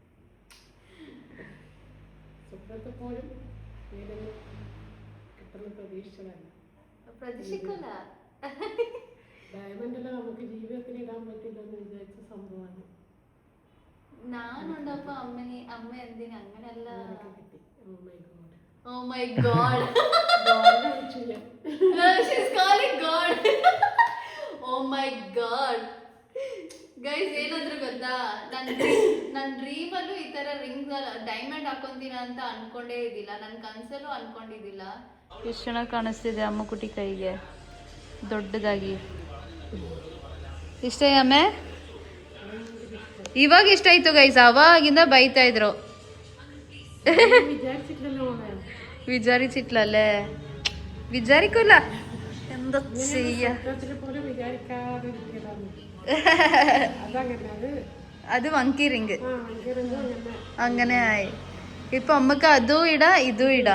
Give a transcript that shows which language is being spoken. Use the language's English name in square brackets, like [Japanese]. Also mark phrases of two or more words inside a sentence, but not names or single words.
[Malayalam] സ്വപ്നത്തെ പോലും കിട്ടുന്ന പ്രതീക്ഷിച്ചതല്ല. പ്രതീക്ഷിക്കല്ല. ഡയമണ്ട് എല്ലാം നമുക്ക് ജീവിതത്തിൽ ഇടാൻ പറ്റില്ലെന്ന് വിചാരിച്ച സംഭവമാണ്. ഞാനുണ്ടപ്പോ അമ്മ എന്തിനാ അങ്ങനെയല്ല. [English] Oh my god. She's calling God. Oh my god. Guys, [Kannada] ಏನಾದ್ರೂ ಗೊತ್ತಾ, ನನ್ನ ಡ್ರೀಮ್ ಅಲ್ಲೂ ಈ ತರ [English] ring diamond [Kannada] ಹಾಕೊಂತೀನ ಅಂತ ಅನ್ಕೊಂಡೇ ಇದ್ದಿಲ್ಲ. ನನ್ನ ಕನ್ಸಲ್ಲೂ ಅನ್ಕೊಂಡಿದ್ದಿಲ್ಲ. ಎಷ್ಟು ಚೆನ್ನಾಗಿ ಕಾಣಿಸ್ತಿದೆ ಅಮ್ಮಕುಟಿ ಕೈಗೆ ದೊಡ್ಡದಾಗಿ. ಇಷ್ಟ ಅಮ್ಮೆ? ಇವಾಗ ಇಷ್ಟ ಆಯ್ತು ಗೈಸ್. ಅವಾಗಿಂದ ಬೈತಾ ಇದ್ರು [Malayalam] വിചാരിച്ചിട്ടില്ലല്ലോ മോളെ. വിചാരിച്ചിട്ടില്ലല്ലേ? വിചാരിക്കൂല, എന്താ ചെയ്യ. സ്വപ്നത്തില് പോലും വിചാരിക്കാതെ ഇരിക്കലാണ്. അതങ്ങനെ അത് വങ്കി റിങ് ഭയങ്കര അങ്ങനെ ആയി. ഇപ്പൊ അമ്മക്ക് അതും ഇടാം ഇതും ഇടാം.